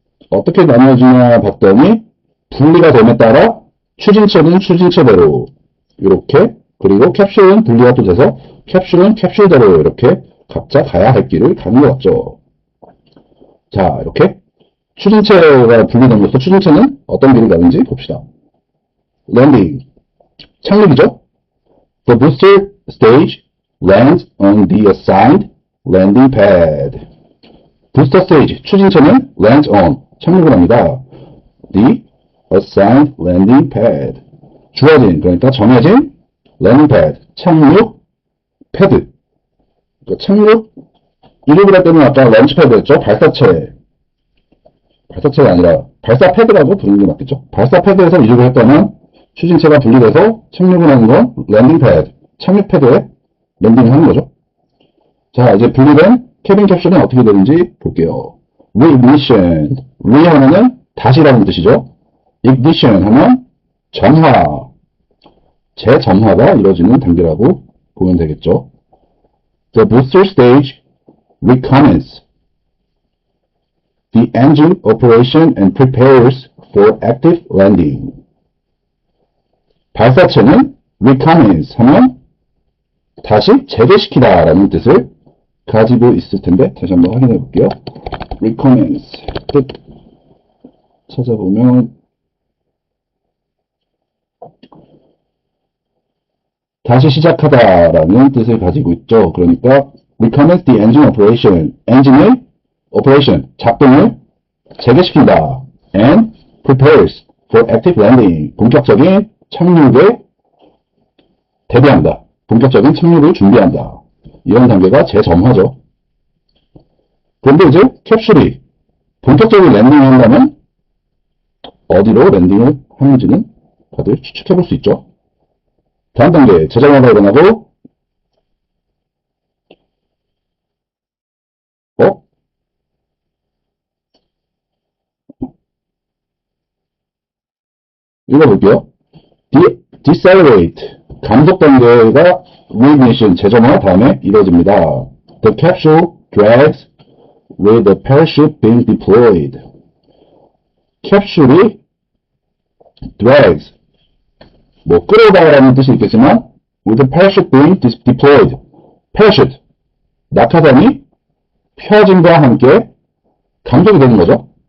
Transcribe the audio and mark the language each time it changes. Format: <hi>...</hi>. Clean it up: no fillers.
<ko>어떻게 나누어지냐 봤더니 분리가 됨에 따라 추진체는 추진체대로 이렇게, 그리고 캡슐은 분리가 또 돼서 캡슐은 캡슐대로 이렇게 각자 가야 할 길을 가는 것 같죠. 자, 이렇게 추진체가 분리됨으로써 추진체는 어떤 길을 가는지 봅시다. landing, 착륙이죠.</ko> <en>The booster stage lands on the assigned landing pad.</en> <ko>부스터 스테이지, 추진체는</ko> <en>lands on,</en> <ko>착륙을 합니다.</ko> <en>The assigned landing pad.</en> <ko>주어진, 그러니까 정해진 landing pad, 착륙 패드. 그러니까 착륙, 이륙을 할 때는 아까 런치 패드였죠. 발사체가 아니라 발사 패드라고 부르는 게 맞겠죠. 발사 패드에서 이륙을 했다면 추진체가 분리돼서 착륙을 하는 건 랜딩 패드, 착륙 패드에 랜딩을 하는 거죠. 자, 이제 분리된 캐빈 캡슐은 어떻게 되는지 볼게요. reignition, re 하면은 다시라는 뜻이죠. ignition 하면 점화, 재점화가 이루어지는 단계라고 보면 되겠죠.</ko> <en>The booster stage recommence the engine operation and prepares for active landing.</en> <ko>발사체는 recommence 하면 다시 재개시키다 라는 뜻을 가지고 있을 텐데 다시 한번 확인해 볼게요. recommence 뜻 찾아보면 다시 시작하다 라는 뜻을 가지고 있죠.</ko> <en>그러니까 recommence the engine operation,</en> <ko>엔진의</ko> <en>operation,</en> <ko>작동을 재개시킨다.</ko> <en>and prepares for active landing,</en> <ko>본격적인 착륙에 대비한다. 본격적인 착륙을 준비한다. 이런 단계가 재점화죠. 그런데 이제 캡슐이 본격적인 랜딩을 한다면 어디로 랜딩을 하는지는 다들 추측해 볼 수 있죠. 다음 단계, 재점화가 일어나고 읽어볼게요. decelerate, 감속 단계가 reignition, 재점화 다음에 이루어집니다.</ko> <en>The capsule drags with the parachute being deployed.</en> <ko>캡슐이 drags, 뭐 끌어다라는 뜻이 있겠지만</ko> <en>with the parachute being deployed,</en> <ko>parachute, 낙하산이 펴짐과 함께 감속이 되는 거죠.</ko>